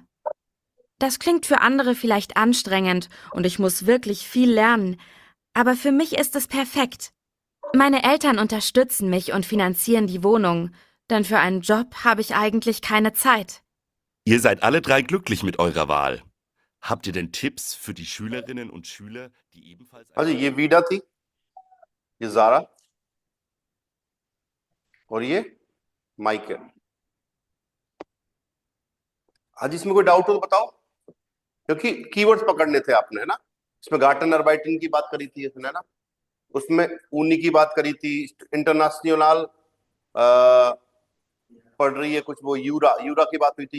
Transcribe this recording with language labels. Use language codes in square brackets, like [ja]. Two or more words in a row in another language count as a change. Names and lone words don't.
[de] Das klingt für andere vielleicht anstrengend und ich muss wirklich viel lernen, aber für mich ist es perfekt. Meine Eltern unterstützen mich und finanzieren die Wohnung, denn für einen Job habe ich eigentlich keine Zeit. Ihr seid alle drei glücklich mit eurer Wahl. Habt ihr denn Tipps für die Schülerinnen und Schüler, die ebenfalls... [hi] हाँ जी, ये वीडा थी, ये जारा और ये माइक है। हाँ जी, इसमें कोई डाउट हो तो बताओ, क्योंकि कीवर्ड्स पकड़ने थे आपने, है ना। इसमें [de] Garten arbeiten [hi] की बात करी थी इसने, है ना। उसमें ऊनी की बात करी थी, इंटरनेशनल पढ़ रही है कुछ, वो यूरा, यूरा की बात हुई थी।